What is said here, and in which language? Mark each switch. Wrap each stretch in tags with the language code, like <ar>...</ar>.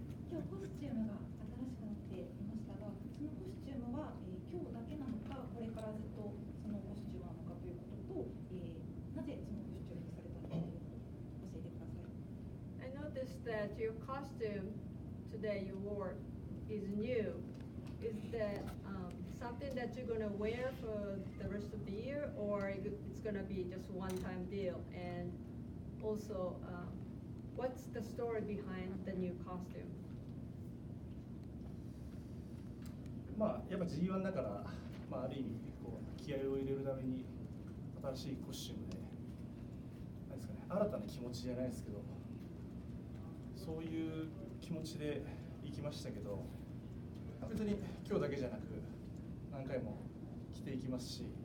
<ja>今日コスチュームが新しくなっていましたが、そのコスチュームは、今日だけなのか、これからずっとそのコスチュームなのかということと、なぜそのコスチュームにされたのか教えてください。</ja> <en>I noticed that your costume today you wore is new. Is that something that you're gonna wear for the rest of the year, or it's gonna be just one-time deal? And also, what's the story behind the new costume?</en> <ja>まあやっぱ G1 だから、まあある意味こう気合を入れるために新しいコスチュームで、なんですかね、新たな気持ちじゃないですけど、そういう気持ちで行きましたけど、別に今日だけじゃなく何回も着ていきますし、</ja>